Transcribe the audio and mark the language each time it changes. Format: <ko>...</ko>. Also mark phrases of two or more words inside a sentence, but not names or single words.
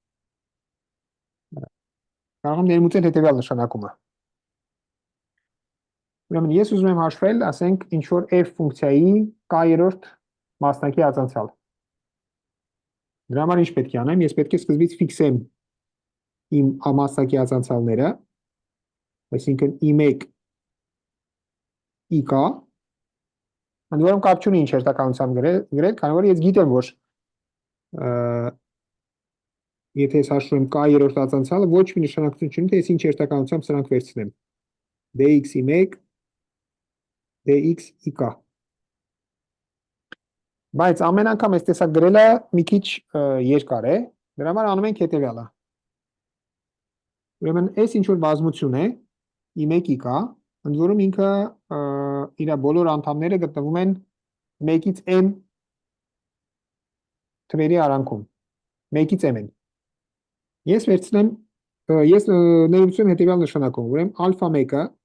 <hy>Կարող եմ ներմուծել հետևյալ նշանակումը։ Ուրեմն ես ուզում եմ հաշվել, ասենք, ինչ որ f ֆունկցիայի k-երորդ մասնակի ածանցյալ։ Դրա համար ինչ պետք է անեմ, ես պետք է սկզբից ֆիքսեմ իմ մասնակի ածանցյալները, այսինքն i1 ik, ընդ որում կապ չունի ինչ հերթականությամբ գրել, քանի որ ես գիտեմ, որ եթե ես հաշվում եմ k-երորդ ածանցյալը, ոչ մի նշանակություն չունի, թե ես ինչ հերթականությամբ սրանք վերցնեմ։ dx i1 dx ik։ Բայց ամեն անգամ այս տեսակ գրելը մի քիչ երկար է, դրա համար անում ենք հետևյալը։ Ուրեմն այս ինչ որ բազմություն է, i1 ik, ընդ որում ինքը իր բոլոր անդամները գտնվում են 1-ից m թվերի արանքում, 1-ից m են։ Ես վերցնեմ, ես ներմուծում եմ հետևյալ նշանակում, ուրեմն ալֆա 1-ը</hy>